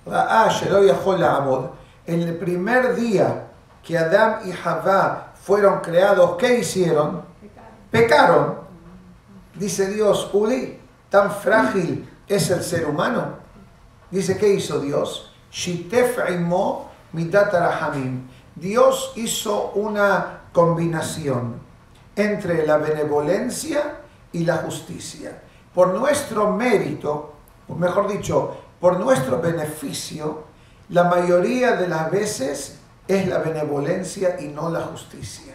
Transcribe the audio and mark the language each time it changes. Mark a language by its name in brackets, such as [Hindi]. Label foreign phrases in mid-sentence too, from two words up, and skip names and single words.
[Spanish] En el primer día que Adán y Javá fueron creados, ¿qué hicieron? Pecaron. Dice Dios, Uli, tan frágil es el ser humano. Dice, ¿qué hizo Dios? [Hebrew] שיתף עמו מדת רחמים. [Spanish] Dios hizo una combinación entre la benevolencia y la justicia. Por nuestro mérito, o mejor dicho, por nuestro beneficio, la mayoría de las veces es la benevolencia y no la justicia.